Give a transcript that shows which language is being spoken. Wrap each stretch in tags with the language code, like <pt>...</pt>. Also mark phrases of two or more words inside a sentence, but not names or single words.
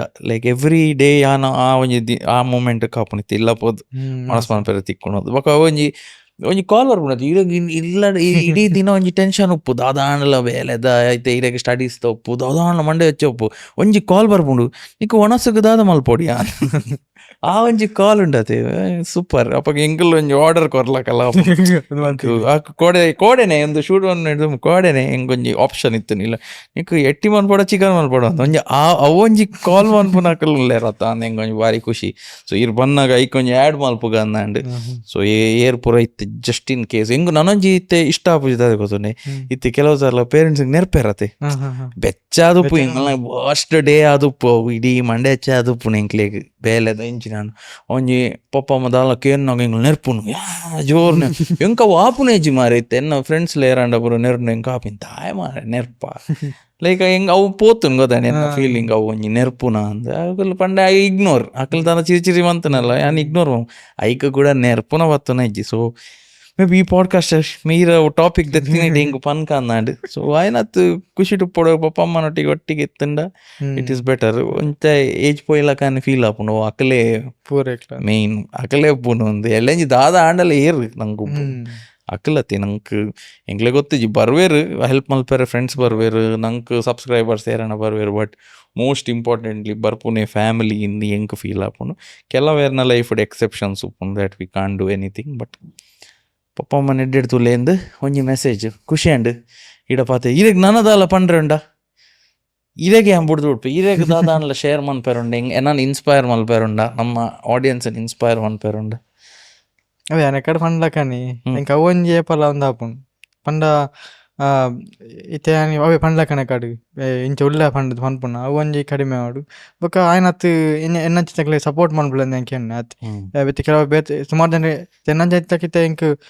<en>like every day</en> <tcy>ಯಾನ ಆ ಒಂಜಿ ಆ ಮೂಮೆಂಟ್ ಕಾಪುನಿತ್ತು ಇಲ್ಲ ಪೋದು ಒಣಸ್ ಮನ್ಪೆರ ತಿಕ್ಕೊಳೋದು ಬೊಕ ಒಂಜಿ ಕಾಲ್ ಬರ್ಬಿಡದು ಇರಾಗ ಇಲ್ಲ ಇಡೀ ದಿನ ಒಂಜಿ ಟೆನ್ಷನ್ ಉಪ್ಪು ದಾದಾಂಡ್ಲ ಬೇಲೆದ ಐತೆ ಇರಾಗ ಸ್ಟಡೀಸ್ ಉಪ್ಪು ದಾದಾಂಡ್ಲ ಮಂಡೆ ಹಚ್ಚಿ ಉಪ್ಪು ಒಂಜಿ ಕಾಲ್ ಬರ್ಬುಂಡು ನಿಕ್ ಒಣಸಕ್ಕೆ ದಾದ ಮಲ್ಪೊಡಿಯಾ ಆ ಒಂಜಿ ಕಾಲ್ ಉಂಡತೆ ಸೂಪರ್ ಅಪ್ಪ ಎಂಕಲ್ ಒಂಜಿ ಆರ್ಡರ್ ಕೊರ್ಲಕಲ್ಲ ಕೋಡೆನೆ ಒಂದು ಶೂಟ್ ಒಂದು ಕೋಡೆನೆ ಹೆಂಗೊಂಜಿ ಆಪ್ಷನ್ ಇತ್ತು ಇಲ್ಲ ನಿಕ್ ಎಟ್ಟಿ ಮನ್ಪಡ ಚಿಕನ್ ಮನ್ಪಡ ಒಂಜಿ ಅವೊಂಜಿ ಕಾಲ್ ಮನ್ಪುನಕಲ್ ಉಲ್ಲೇರತ್ತ ಅಂದ ಹೆಂಗೊಂಜಿ ಭಾರಿ ಖುಷಿ. ಸೊ ಇರ್ ಬಂದಾಗ ಐಕೊಂಜಿ ಆ್ಯಡ್ ಮಲ್ಪುಗ ಅಂದಂಡು ಸೊ ಏರ್ ಪೂರ ಇತ್ತು</tcy> <en>just in case</en> <tcy>ಹೆಂಗು ನನೊಂಜಿ ಇತ್ತೆ ಇಷ್ಟ ಆಪುಜಿದ ಗೊತ್ತುಂಡೆ ಇತ್ತೆ ಕೆಲವು ಸಲ ಪೇರೆಂಟ್ಸ್ ನೆರ್ಪೇರತ್ತೆ ಬೆಚ್ಚಾದುಪ್ಪು ಹಿಂಗಲ್ಲ</tcy> <en>first day</en> <tcy>ಆದುಪ್ಪು ಇಡೀ ಮಂಡೆ ಹೆಚ್ಚ ಆದುಪ್ಪು ಎಂಕ್ಲೆಗ್ ಬೇಲೆದ ಇಂಚಿ ನಾನು ಒಂಜಿ ಪಪ್ಪ ಅಮ್ಮ ದಾಲ ಕೇನ್ನಾಗ ಹಿಂಗೆ ನೆರ್ಪುನು ಜೋರ್ನೆ ಎಂಕ ವಾಪುನ ಹೆಜ್ಜಿ ಮಾರೈತೆ ಎನ್ನ ಫ್ರೆಂಡ್ಸ್ ಲೇರಾಂಡ ಬರೋ ನೆರ್ನು ಎಂಕ ಆಪಿನ ತಾಯ ಮಾರ ನೆರ್ಪ ಲೈಕ್ ಹೆಂಗೆ ಅವು ಪೋತುನ್ ಗೊತ್ತಾನೆ ಎನ್ನ ಫೀಲಿಂಗ್ ಅವು ಒಂಜಿ ನೆರ್ಪುನ ಅಂದ ಅಕಲ್ ಪಂಡೆ ಇಗ್ನೋರ್ ಅಕಲ್ ತನ ಚಿರಿ ಮಂತನಲ್ಲ ಯಾನ್ ಇಗ್ನೋರ್ ಐಕ ಕೂಡ ನೆರ್ಪುನ ಬತ್ತುನ ಹೆಜ್ಜಿ. ಸೊ ಮೇಬಿ ಈ ಪಾಡ್ಕಾಸ್ಟ್ ಮೀರ ಟಾಪಿಕ್ ದತ್ತಿನ ಹೆಂಗೆ ಪನ್ಕ ಅಂದಾಂಡು ಸೊ ಆಯ್ನತ್ತು ಖುಷಿ ಟುಪ್ಪೊಡು ಪಪ್ಪ ಅಮ್ಮನೊಟ್ಟಿಗೆ ಒಟ್ಟಿಗೆ ಎತ್ತಂಡ</tcy> <en>it is better</en> <tcy>ಒಂತ ಏಜ್ ಪೋಯ್ಲ ಕಾನಿ ಫೀಲ್ ಆಪುಂಡು ಅಕಲೇ ಪೂರ ಮೇಯ್ನ್ ಅಕಲೇ ಉಪ್ಪುಂಡು ಒಂದು ಎಲ್ಲಂಜಿ ದಾದ ಆಂಡಲ ಏರು ನಂಗೆ ಉಪ್ಪು ಅಕ್ಕಲತ್ತಿ ನಂಗೆ ಎಂಗ್ಲೆ ಗೊತ್ತಿಜಿ ಬರ್ವೇರು ಹೆಲ್ಪ್ ಮಲ್ಪೇರೆ ಫ್ರೆಂಡ್ಸ್ ಬರ್ವೇರು ನಂಗೆ ಸಬ್ಸ್ಕ್ರೈಬರ್ಸ್ ಏರಣ ಬರ್ವೇರು</tcy> <en>but most importantly</en> <tcy>ಬರ್ಪುನೆ ಫ್ಯಾಮಿಲಿ ಇಂದ ಹೆಂಗೆ ಫೀಲ್ ಆಪುಂಡು ಕೆಲವೇರ್ನ</tcy> <en>life exceptions</en> <tcy>ಉಪ್ಪುಂಡು</tcy> <en>that we can do anything.</en> <tcy>ಬಟ್ ಪಪ್ಪ ಅಮ್ಮ ನೆಡ್ಡೆಡ್ ತುಲೇಂದು ಒಂಜಿ ಮೆಸೇಜ್ ಖುಷಿ ಅಂಡ್ ಇಡ ಪಾತೆ ಇರೆಗ್ ನನ್ನದಾಲ ಪಂಡ್ರೆ ಉಂಡ ಇರೆಗೆ ಅಂಬುಡ್ದು ಉಡ್ಪು ಇರೆಗ್ ದಾದಾನ್ಲ ಶೇರ್ ಮನ್ಪೇರುಂಡ ಹೆಂಗೆ ಎನ್ನ ಇನ್ಸ್ಪೈರ್ ಮಲ್ಪೇರುಂಡ ನಮ್ಮ ಆಡಿಯನ್ಸನ್ನು ಇನ್ಸ್ಪೈರ್ ಮನ್ಪೇರುಂಡ ಅವೇ ಅನೆಕಡೆ ಪಂಡ್ಲಕನಿ ಎಂಕ ಅವೊಂಜಿ ಏಪಲ ಒಂದು ಆಪುಂಡು ಪಂಡ ಇತ್ತೆ ಅವೇ ಪಂಡ್ಲಕನೆ ಕಡು ಇಂಚ ಉಲ್ಲ ಪಂಡದು ಪನ್ಪುಣ ಅವೊಂಜಿ ಕಡಿಮೆ ಮಾಡು ಬೊಕ ಆಯ್ನತ್ತು ಎನ್ನಂಚ ತಕ್ಲೆ ಸಪೋರ್ಟ್ ಮನ್ಪುಲಂದು ಎಂಕೆ ಎನ್ನ ಅತ್ತೆ ಕೆಲವು ಬೇತೆ ಸುಮಾರು ಜನ ಎನ್ನಂಚ ತಕ್ಕಿತ್ತೆ ಎಂಕ್</tcy>